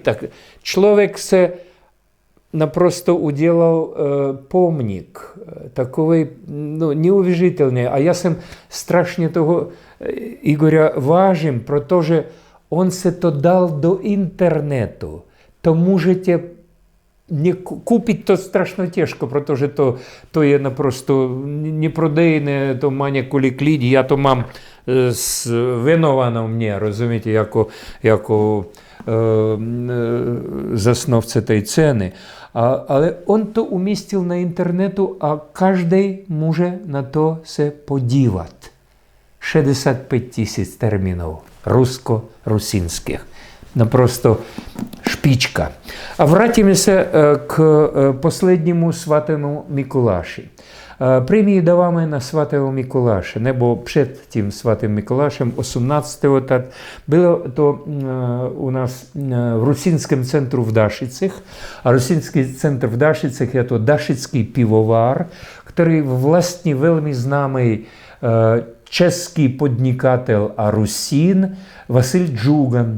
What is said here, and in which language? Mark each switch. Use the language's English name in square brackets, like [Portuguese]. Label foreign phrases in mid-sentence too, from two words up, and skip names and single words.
[Czech] Tak člověk se naprosto udělal pomník. Takový neuvěřitelný. A já jsem strašně toho Igora vážím, protože on se to dal do internetu. To můžete [Rusyn] купить то страшно тяжко, [Czech] protože to je naprosto neprodejné, to má několik lidí, já to mám věnováno mně, rozumíte, jako zasnovce té ceny. Ale on to umístil na internetu a každý může na to se podívat. 65 000 termínů rusko-rusínských. Naprosto špička. A vrátíme se k poslednímu svatému Mikuláši. [Rusyn] Премії давали на Святого Миколаша, [Czech] nebo před tím svatým Mikulášem 18. tak bylo to u nás v Rusínském centru v Dašicích. A Rusínský centr v Dašicích je to Dašický pivovar, který vlastně velmi známý český podnikatel a Rusín Vasil Džugan.